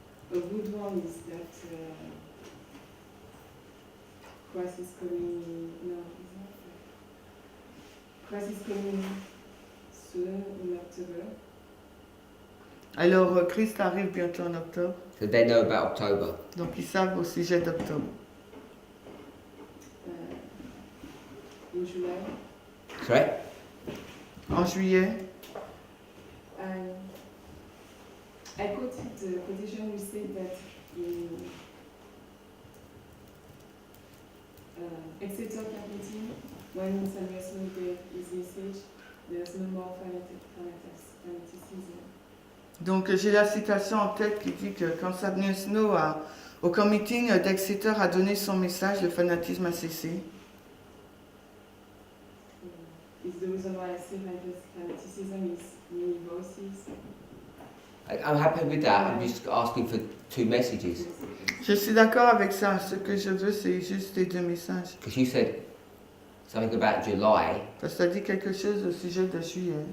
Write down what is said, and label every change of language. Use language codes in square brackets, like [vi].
[en] a good one is that Christ is coming. No, it's not. Christ is coming soon in October. [fr] Alors, Christ arrive bientôt en octobre, [en] So they know about October. [fr] donc ils savent au sujet d'octobre. [en] In July. Correct? [fr] En juillet, [en] I quoted the quotation we said that in Exeter Capital, when Samuel Snow gave his message, there's no more fanaticism. [fr] donc j'ai la citation en tête qui dit que quand Samuel Snow au committee d'Exeter a donné son message, le fanatisme a cessé. [en] It's the reason why I say fanaticism is many voices. I'm happy with that. I'm just asking for two messages. [fr] Je suis d'accord avec ça. Ce que je veux, c'est juste les deux messages. [en] Because you said something about July, [fr] Parce que ça dit quelque chose au sujet de juillet.